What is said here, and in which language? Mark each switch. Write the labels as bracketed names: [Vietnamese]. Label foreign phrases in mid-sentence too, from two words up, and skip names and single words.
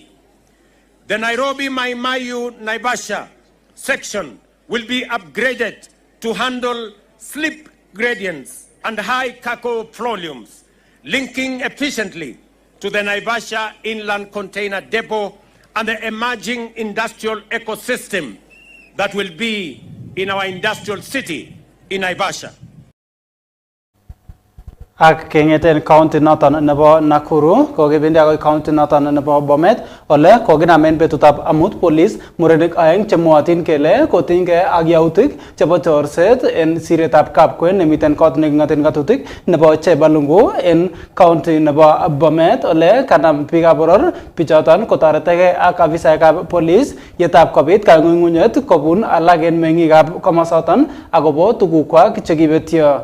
[English] The Nairobi-Mai-Mahiu-Naivasha section will be upgraded to handle slip gradients and high cargo volumes, linking efficiently to the Naivasha Inland Container Depot and the emerging industrial ecosystem that will be in our industrial city in Naivasha. [Kalenjin] Ak kengeten county noton nebo Nakuru kokibendi agoi county noton nebo Bomet ole kokinamen betutab amut police murenik aeng chemwotin kele kotinygei ak yautik chebo chorset en siretab Kapkwen nemiten kot neking'oten ng'atutik nebo Chebalungu en county nebo Bomet ole kanam biikab boror bichoton kotoretegei ak afisaekab police yetab kobit kang'ung'unyet kobun alak en meng'ikab komosoton akobo tugukwak chekibetyo.